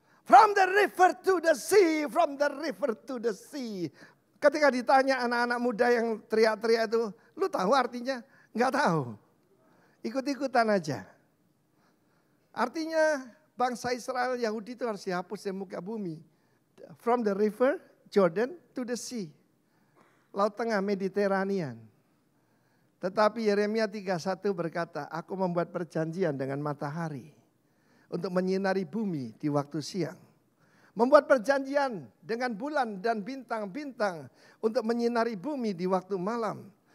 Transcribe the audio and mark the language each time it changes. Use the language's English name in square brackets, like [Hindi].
[English] From the river to the sea, from the river to the sea. [Indonesian] Ketika ditanya anak-anak muda yang teriak-teriak itu, lu tahu artinya? Enggak tahu. Ikut-ikutan aja. Artinya bangsa Israel Yahudi itu harus dihapus dari muka bumi. [English] From the river Jordan to the sea. [Indonesian] Laut Tengah Mediterranean. Tetapi Yeremia 31 berkata, aku membuat perjanjian dengan matahari untuk menyinari bumi di waktu siang. Membuat perjanjian dengan bulan dan bintang-bintang untuk menyinari bumi di waktu malam.